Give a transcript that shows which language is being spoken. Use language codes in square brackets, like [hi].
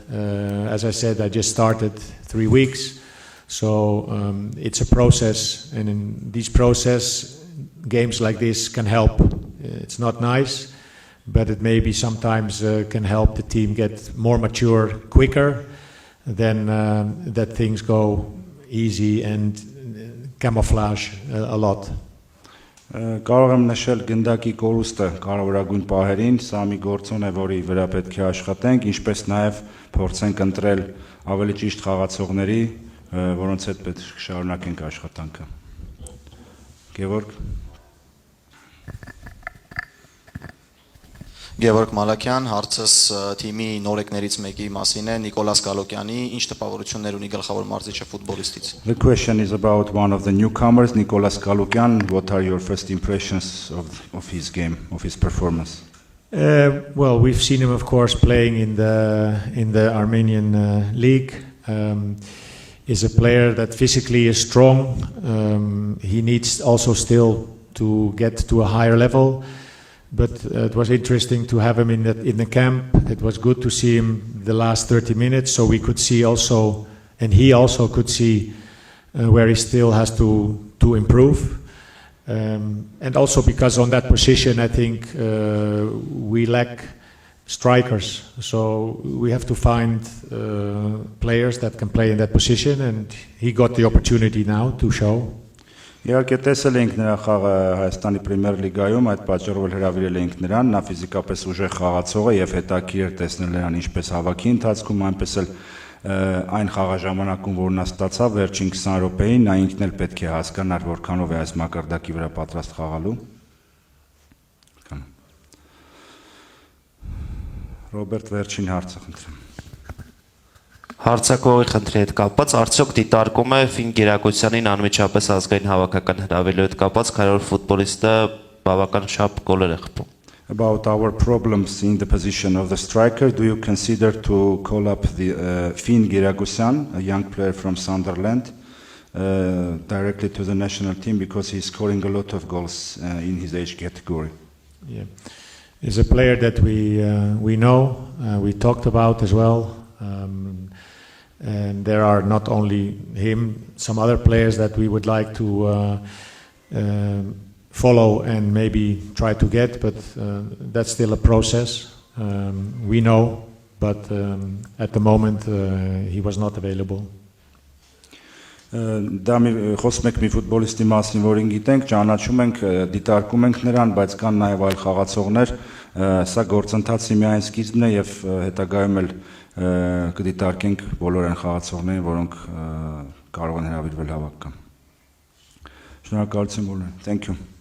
[en] As I said, I just started 3 weeks, so it's a process, and in this process, games like this can help. It's not nice, but it maybe sometimes can help the team get more mature quicker than that things go easy and camouflage a lot. [hy] Կարող եմ նշել գնդակի կորուստը կարևորագույն պահերին, սա մի գործոն է, որի վրա պետք է աշխատենք, ինչպես նաև փորձենք ընտրել ավելի ճիշտ խաղացողների, որոնց հետ պետք է շարունակենք աշխատանքը։ Գևորգ Գևորգ Մալաքյան, հարցս թիմի նորեկներից մեկի մասին է, Նիկոլաս Գալոկյանի, ինչ տպավորություններ ունի գլխավոր մարզիչը ֆուտբոլիստից։ [en] The question is about one of the newcomers, Nicolas Galukyan. What are your first impressions of his game, of his performance? Well, we've seen him, of course, playing in the Armenian league. Is a player that physically is strong. He needs also still to get to a higher level. But it was interesting to have him in the camp. It was good to see him the last 30 minutes, so we could see also, and he also could see where he still has to improve. And also because on that position, I think we lack strikers. So we have to find players that can play in that position, and he got the opportunity now to show. [hy] Իհարկե տեսել ենք նրա խաղը Հայաստանի Պրեմիեր լիգայում, այդ պատճառով հրավիրել ենք նրան, նա ֆիզիկապես ուժեղ խաղացող է եւ հետաքրքիր էր տեսնել նրան ինչպես հավաքի ընթացքում, այնպես էլ այն խաղաժամանակում, որ նա ստացավ վերջին 20 րոպեին, նա ինքն էլ պետք է հասկանար որքանով է այս մակարդակի վրա պատրաստ խաղալու։ Ռոբերտ, վերջին հարցը խնդրեմ։ Հարցակողի խնդրի հետ կապված, արդյոք դիտարկում է ֆին գերակցությանին անմիջապես ազգային հավաքական հրավիրելու հետ կապված, քանի որ ֆուտբոլիստը բավական շապ գոլեր է խփում։ [en] About our problems in the position of the striker, do you consider to call up the Finn Giragusyan, a young player from Sunderland, directly to the national team because he's scoring a lot of goals in his age category? Yeah, he's a player that we know, we talked about as well. And there are not only him, some other players that we would like to follow and maybe try to get, but that's still a process. We know, but at the moment he was not available. [hy] Դա խոսում ենք մի ֆուտբոլիստի մասին, որին գիտենք, ճանաչում ենք, դիտարկում ենք նրան, բայց կան նաև այլ խաղացողներ, սա գործընթացի միայն սկիզբն է եւ հետագայում էլ կդիտարկենք բոլոր այն խաղացողներին, որոնք կարող են հրավիրվել հավաքական։ Շնորհակալություն բոլորին։ [en] Thank you.